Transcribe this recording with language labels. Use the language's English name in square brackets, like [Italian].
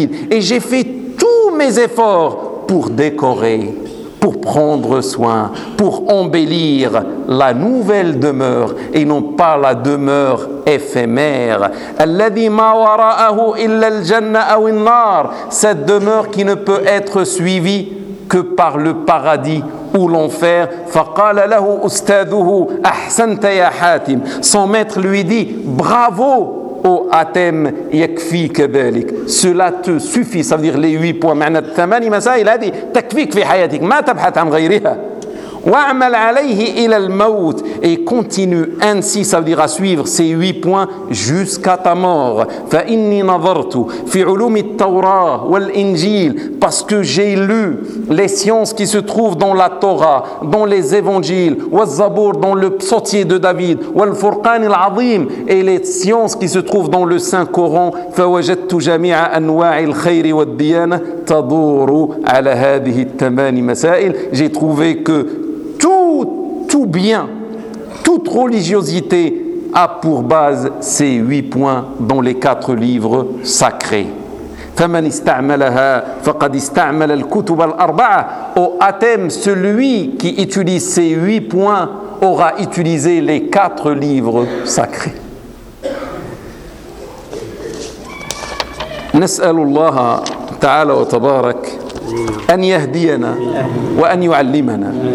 [French] Et j'ai fait tous mes efforts pour décorer, pour prendre soin, pour embellir la nouvelle demeure et non pas la demeure éphémère. [Arabic] الذي ما وراءه إلا الجنة أو النار. [French] Cette demeure qui ne peut être suivie que par le paradis ou l'enfer. [Arabic] فقال له أستاذه أحسنت يا حاتم. [French] Son maître lui dit bravo. Ô Atem, [Arabic] yakfi kadhalik. [French] Cela te suffit. Ça veut dire les huit points. [Arabic] معنى الثماني مسائل هذه تكفيك في حياتك. ما تبحث عن غيرها. وعمل عليه إلى الموت. [French] Et continue ainsi. Ça veut dire à suivre ces huit points jusqu'à ta mort. [Arabic] فإني نظرت في علوم التوراة والإنجيل. [French] Parce que j'ai lu les sciences qui se trouvent dans la Torah, dans les évangiles, [Arabic] والزبور [French] dans le psautier de David, [Arabic] والفرقان العظيم [French] et les sciences qui se trouvent dans le Saint Coran. [Arabic] فوجدت جميع أنواع الخير والديانة تدور على هذه الثماني مسائل. [French] J'ai trouvé que tout bien, toute religiosité a pour base ces huit points dans les quatre livres sacrés. [Arabic] فمن استعملها فقد استعمل الكتب الأربعة. [French] Au Atem, celui qui utilise ces huit points aura utilisé les quatre livres sacrés. [Arabic] نسأل الله تعالى وتبارك أن يهدينا وأن يعلمنا.